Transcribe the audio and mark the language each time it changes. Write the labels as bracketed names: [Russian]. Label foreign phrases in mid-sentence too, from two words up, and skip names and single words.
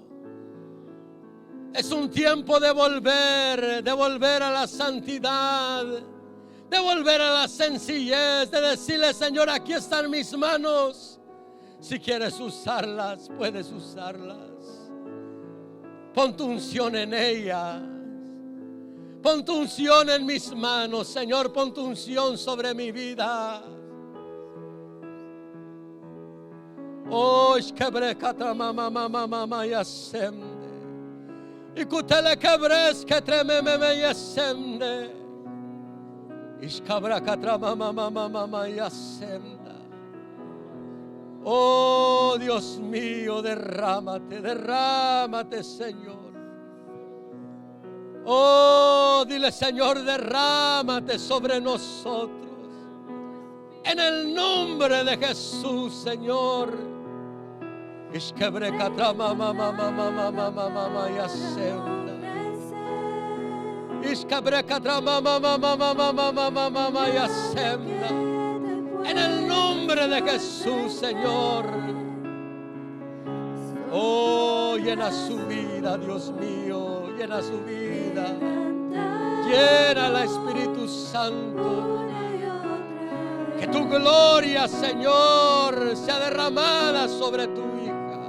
[Spanish] Es un tiempo de volver a la santidad, de volver a la sencillez, de decirle: Señor, aquí están mis manos. Si quieres usarlas, puedes usarlas. Pon tu unción en ellas. Pon tu unción en mis manos, Señor. Pon tu unción sobre mi vida. Oh, ishkebrekata mama yasemde. Ikutele kebres ketrememe yasemde. Ishkabrakatra mama yasemda. Oh, Dios mío, derrámate, derrámate, Señor. Oh, dile: Señor, derrámate sobre nosotros. En el nombre de Jesús, Señor. Ishkebrekatra mama yasemda. Ishkebrekatra mama yasemda. En el nombre de Jesús, Señor. Oh, llena su vida, Dios mío. Llena su vida. Llénala, Espíritu Santo. Que tu gloria, Señor, sea derramada sobre tu hija.